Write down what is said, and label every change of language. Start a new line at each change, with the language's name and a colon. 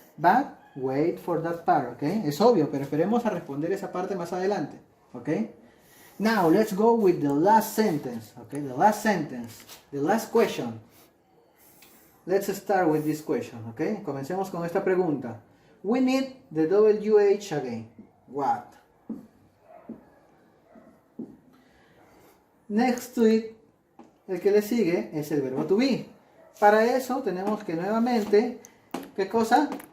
English: But wait for that part, okay?
Spanish: Es obvio, pero esperemos a responder esa parte más adelante, okay?
English: Now, let's go with the last sentence, okay? The last sentence, the last question. Let's start with this question, okay?
Spanish: Comencemos con esta pregunta.
English: We need the WH again. What? Next to it,
Spanish: el que le sigue es el verbo to be. Para eso tenemos que nuevamente, ¿qué cosa?